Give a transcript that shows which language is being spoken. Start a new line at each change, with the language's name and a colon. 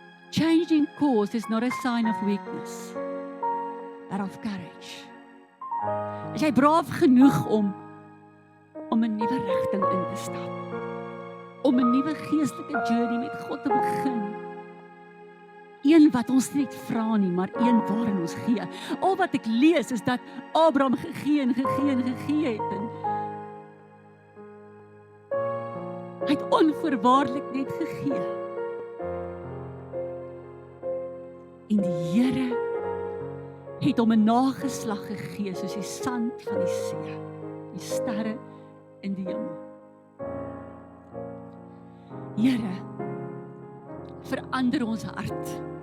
English: Changing course is not a sign of weakness, but of courage.
Afrikaans: Is jy braaf genoeg om 'n nuwe rigting in te stap? Om 'n nuwe geestelike journey met God te begin? Een wat ons nie net vra nie, maar een waarin ons gee. Al wat ek lees is dat Abraham gegee het en hy het onvoorwaardelik net gegee. En die Here het hom 'n nageslag gegee soos die sand van die see, die sterre in die hemel. Here, verander ons hart.